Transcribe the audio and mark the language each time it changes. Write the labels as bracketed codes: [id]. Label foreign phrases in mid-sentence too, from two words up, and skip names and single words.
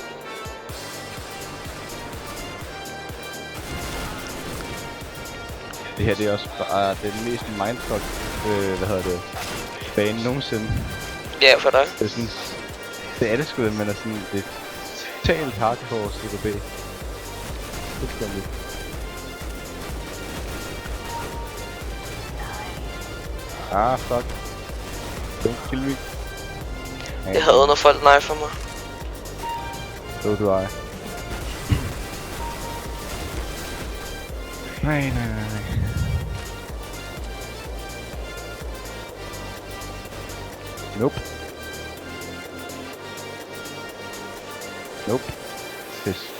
[da] Det her det er også bare det er den mest mindfuck, bane nogensinde. Ja, for dig. Det er sådan, det er det sgu, men er sådan, det er totalt hardcore CDB. Fuldstændig. Fuck. [en] Don't kill me. [da] Jeg hader, når folk knifer mig. [en] So do I. Nej. Nope. [da] Pis.